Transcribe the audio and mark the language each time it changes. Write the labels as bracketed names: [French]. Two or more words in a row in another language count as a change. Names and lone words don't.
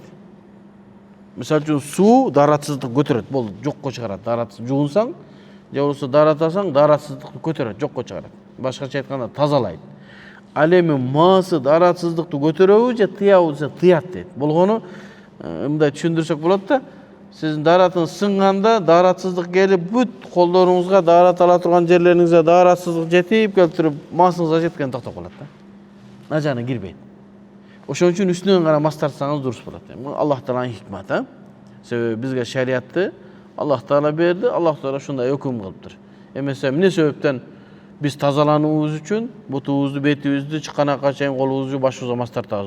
[Kyrgyz] Мисалы үчүн суу даратсыздык көтөрөт, болду, жокко чыгарат. Даратсыз жуунсаң, же болбосо даратасаң, даратсыздыкты көтөрөт, жокко чыгарат. Башкача айтканда тазалайт. Ал эми масы даратсыздыкты көтөрөбү же тыябы десе тыят дейт. Болгону мындай түшүндүрсөк болот да. [Kazakh] Сіздің даратыңыз сынғанда, даратсыздық келіп, бүт қолдарыңызға дарат ала тұрған жерлеріңізге даратсыздық жетіп келіп тұрып, масыңызға жеткен тоқтап қалады. Мына жағына кірбейді. [Kyrgyz] Ошон үчүн үстүнөн гана мас тартсаңыз дурус болот. Аллах Тааланын хикматы. Себеби бизге шариатты Аллах Таала берди, Аллах Таала ушундай өкүм кылыптыр. Эмесе эмне себептен биз тазалануубуз үчүн бутубузду, бетибизди, чыканакка чейин колубузду, башыбызга мас тартабыз.